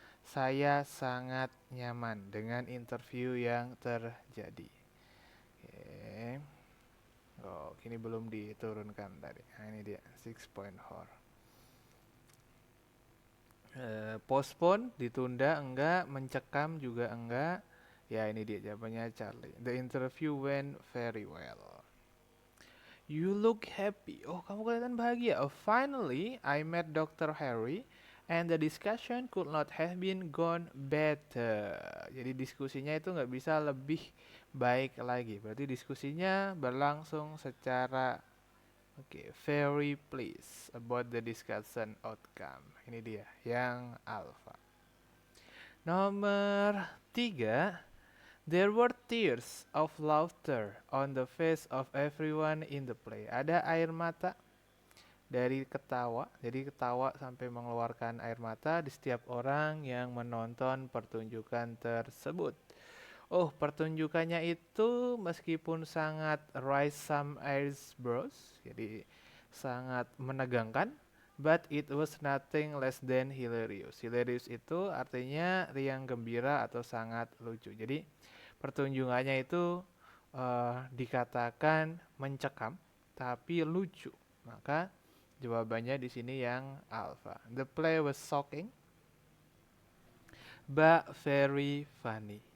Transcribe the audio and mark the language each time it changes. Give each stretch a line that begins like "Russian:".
Indonesian: saya sangat nyaman dengan interview yang terjadi. Oke. Oh, kini belum diturunkan tadi. Nah, ini dia 6 point horror. Postpone, ditunda enggak, mencekam juga enggak. Ya, ini dia jawabannya Charlie.
English: The interview went very well. You look happy.
Indonesian: Oh, kamu kelihatan bahagia.
English: Oh, finally, I met Dr. Harry and the discussion could not have been gone better.
Indonesian: Jadi diskusinya itu nggak bisa lebih baik lagi. Berarti diskusinya berlangsung secara
English: very pleased about the discussion outcome.
Indonesian: Ini dia yang alpha. Nomor 3.
English: There were tears of laughter on the face of everyone in the play.
Indonesian: Ada air mata dari ketawa, jadi ketawa sampai mengeluarkan air mata di setiap orang yang menonton pertunjukan tersebut. Oh, pertunjukannya itu meskipun sangat
English: raise some eyebrows,
Indonesian: jadi sangat menegangkan,
English: but it was nothing less than hilarious.
Indonesian: Hilarious itu artinya riang gembira atau sangat lucu. Jadi pertunjukannya itu dikatakan mencekam tapi lucu. Maka jawabannya di sini yang alpha.
English: The play was shocking but very funny.